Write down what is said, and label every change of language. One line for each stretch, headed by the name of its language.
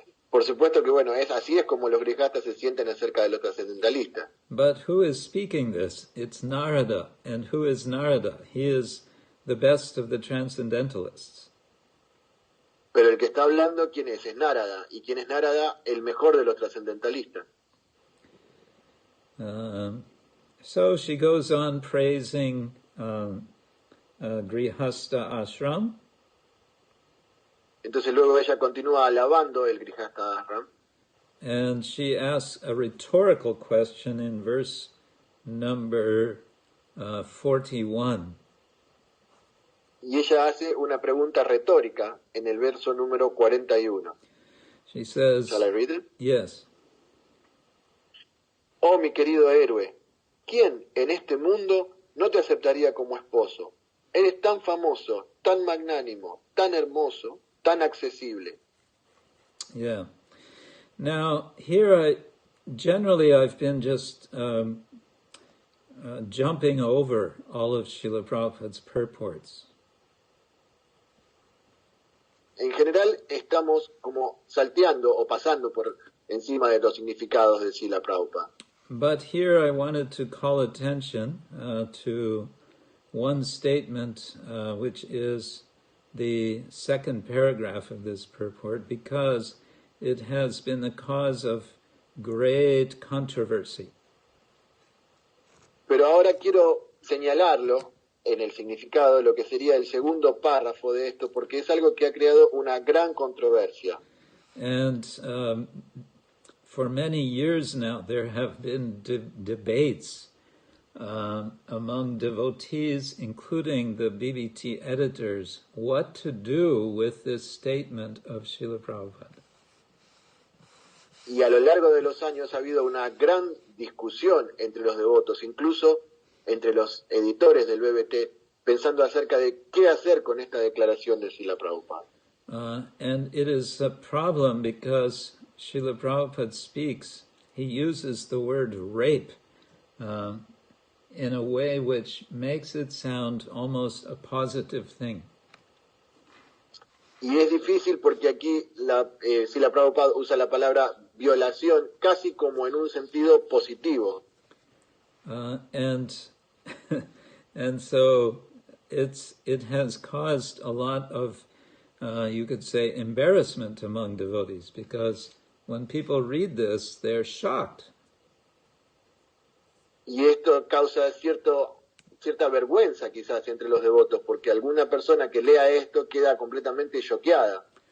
Spanish: Por supuesto que bueno, así es como los grihastas se sienten acerca de los trascendentalistas.
English: But who is speaking this? It's Narada. And who is Narada? He is the best of the transcendentalists.
Spanish: Pero el que está hablando, ¿quién es? Es Narada. ¿Y quién es Narada? El mejor de los trascendentalistas.
English: So she goes on praising Grihasta Ashram.
Spanish: Entonces luego ella continúa alabando el Grihasta Ashram.
English: And she asks a rhetorical question in verse number 41.
Spanish: Y ella hace una pregunta retórica en el verso número 41.
English: She says, Shall I read it? Yes.
Spanish: Oh, mi querido héroe, ¿quién en este mundo no te aceptaría como esposo? Eres tan famoso, tan magnánimo, tan hermoso, tan accesible.
English: Yeah. Now, here I've been just jumping over all of Srila Prabhupada's purports.
Spanish: En general estamos como salteando o pasando por encima de los significados de Srila Prabhupada.
English: But here I wanted to call attention to one statement, which is the second paragraph of this purport, because it has been the cause of great controversy.
Spanish: Pero ahora quiero señalarlo en el significado de lo que sería el segundo párrafo de esto, porque es algo que ha creado una gran controversia.
English: And for many years now, there have been debates among devotees, including the BBT editors, what to do with this statement of Srila Prabhupada.
Spanish: Y a lo largo de los años ha habido una gran discusión entre los devotos, incluso entre los editores del BBT, pensando acerca de qué hacer con esta declaración de Srila Prabhupada.
English: And it is a problem because Srila Prabhupada speaks, he uses the word rape in a way which makes it sound almost a positive thing.
Spanish: Y es difícil porque aquí Srila Prabhupada usa la palabra violación casi como en un sentido positivo.
English: And so it has caused a lot of, you could say, embarrassment among devotees, because when people read this, they're shocked.
Spanish: Y esto causa cierta vergüenza quizás entre los devotos, porque alguna persona que lea esto queda completamente choqueada.